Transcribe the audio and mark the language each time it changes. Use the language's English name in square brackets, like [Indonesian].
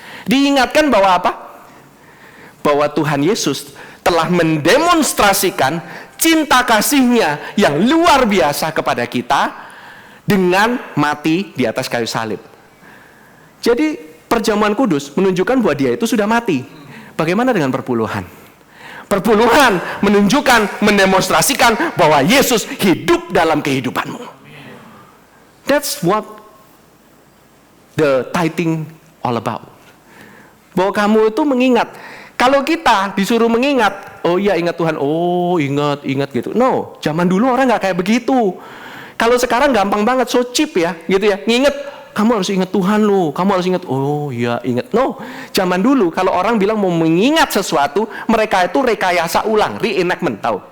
[Indonesian] Diingatkan bahwa apa? Bahwa Tuhan Yesus telah mendemonstrasikan cinta kasih-Nya yang luar biasa kepada kita dengan mati di atas kayu salib. Jadi perjamuan kudus menunjukkan bahwa dia itu sudah mati. Bagaimana dengan perpuluhan? Perpuluhan menunjukkan, mendemonstrasikan bahwa Yesus hidup dalam kehidupanmu. [English] That's what the tithing all about. [Indonesian] Bahwa kamu itu mengingat. Kalau kita disuruh mengingat, oh iya ingat Tuhan, oh ingat gitu. No, zaman dulu orang nggak kayak begitu. Kalau sekarang gampang banget, [English] so cheap [Indonesian] ya, gitu ya. Nginget, kamu harus ingat Tuhan lo, kamu harus ingat, oh iya ingat. No, zaman dulu kalau orang bilang mau mengingat sesuatu, mereka itu rekayasa ulang, reenactment, tahu?